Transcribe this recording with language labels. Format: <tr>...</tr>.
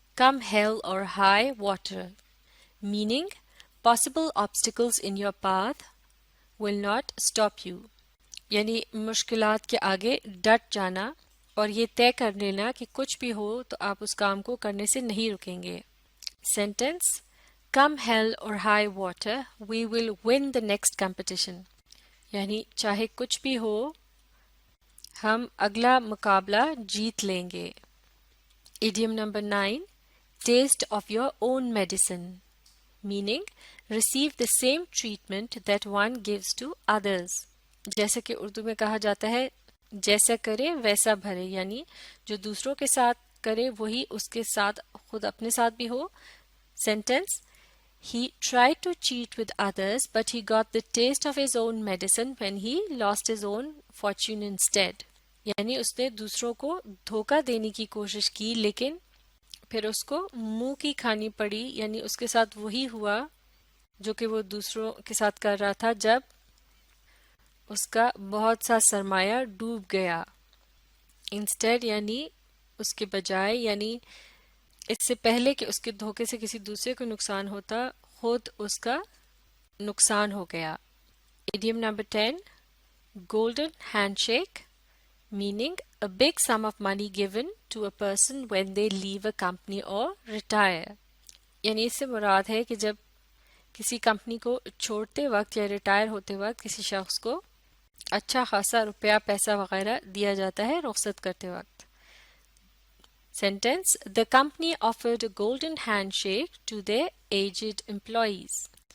<en>come hell or high water, meaning possible obstacles in your path will not stop you.</en> <ur>یعنی مشکلات کے آگے ڈٹ جانا اور یہ طے کر لینا کہ کچھ بھی ہو تو آپ اس کام کو کرنے سے نہیں رکیں گے.</ur> <en>Sentence Come hell or high water, we will win the next competition.</en> <ur>یعنی چاہے کچھ بھی ہو ہم اگلا مقابلہ جیت لیں گے.</ur> <en>Idiom number 9, taste of your own medicine, meaning receive the same treatment that one gives to others.</en> <ur>جیسے کہ اردو میں کہا جاتا ہے جیسا کرے ویسا بھرے، یعنی جو دوسروں کے ساتھ کرے وہی اس کے ساتھ خود اپنے ساتھ بھی ہو.</ur> <en>Sentence He tried to cheat with others, but he got the taste of his own medicine when he lost his own fortune instead.</en> <ur>یعنی اس نے دوسروں کو دھوکہ دینے کی کوشش کی لیکن پھر اس کو منہ کی کھانی پڑی، یعنی اس کے ساتھ وہی ہوا جو کہ وہ دوسروں کے ساتھ کر رہا تھا جب اس کا بہت سا سرمایہ ڈوب گیا. انسٹیڈ یعنی اس کے بجائے، یعنی اس سے پہلے کہ اس کے دھوکے سے کسی دوسرے کو نقصان ہوتا خود اس کا نقصان ہو گیا.</ur> <en>Idiom number 10, golden handshake, meaning a big sum of money given to a person when they leave a company or retire.</en> <ur>یعنی اس سے مراد ہے کہ جب کسی کمپنی کو چھوڑتے وقت یا ریٹائر ہوتے وقت کسی شخص کو اچھا خاصا روپیہ پیسہ وغیرہ دیا جاتا ہے رخصت کرتے وقت.</ur> <en>Sentence The company offered a golden handshake to their aged employees.</en>